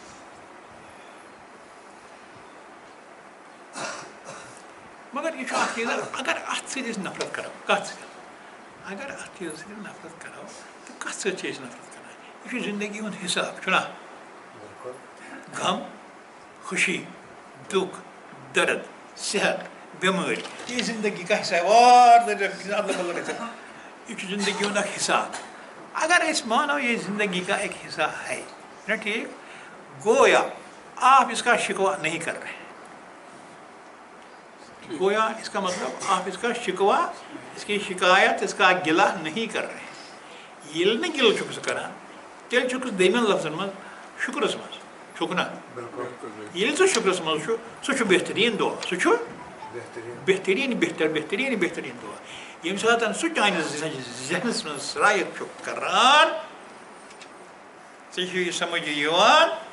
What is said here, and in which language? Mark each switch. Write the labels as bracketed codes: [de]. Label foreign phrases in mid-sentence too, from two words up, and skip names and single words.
[ks] مگر یہ اکھ چیٖز اگر اتھ سۭتۍ أسۍ نفرت کرو کتھ سۭتۍ اگر اتھ چیٖزس سۭتۍ نفرت کرو تہٕ کتھ سۭتۍ چھِ أسۍ نفرت کران یہ چھُ زندگی ہُنٛد حساب چھُنا [ur] غم خوشی دُکھ درد صحت بٮ۪مٲرۍ یہ زندگی کا حصہ ہے [ks] یہ چھُ زندگی ہُنٛد اکھ حساب اگر أسۍ مانو [ur] یہ زندگی کا ایک حصہ ہے نا ٹھیک گویا آپ اس کا شکوہ نہیں کر رہے گویا اس کا مطلب آپ اس کا شکوہ اس کی شکایت اس کا گلہ نہیں کر رہے [ks] ییٚلہِ نہٕ گِلہٕ چھُکھ ژٕ کران تیٚلہِ چھُکھ ژٕ دٔیمٮ۪ن لفظن منٛز شُکرس منٛز چھُکھ نا ییٚلہِ ژٕ شُکرس منٛز چھُ سُہ چھُ بہتریٖن دُعا سُہ چھُ بہتریٖن بہتریٖن دُعا ییٚمہِ ساتہٕ سُہ چانہِ ذہنس منٛز صلایت چھُ کران ژےٚ چھُ یہِ سمجھ یِوان